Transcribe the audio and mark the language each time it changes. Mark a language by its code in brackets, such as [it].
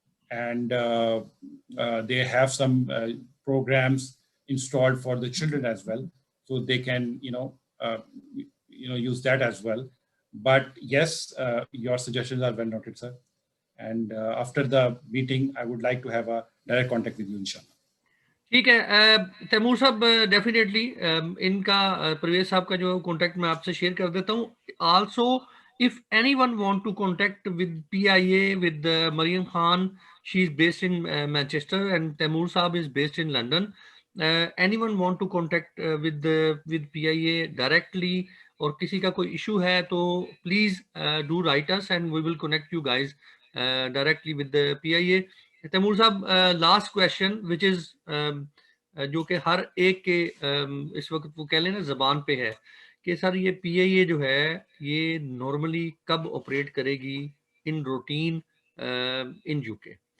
[en] And they have some programs installed for the children as well, so they can, you know, use that as well. But yes, your suggestions are well noted, sir. And after the meeting, I would like to have a direct contact with you, inshallah. [hi] ठीक है तैमूर साहब, definitely इनका परवेज साहब का जो contact मैं आपसे share कर देता हूँ. [en] Also if anyone want to contact with PIA, with Mariam Khan, she is based in Manchester, and Taimur Saab is based in London. Anyone want to contact with PIA directly, or [hi] किसी का कोई issue है तो [en] please do write us and we will connect you guys directly with the PIA. [hi] Taimur साहब, [en] last question which is [hi] जो कि हर एक के इस वक्त वो कह लें ना ज़बान पे है कि सर ये PIA जो है ये नॉर्मली कब ऑपरेट करेगी [en] In routine in UK?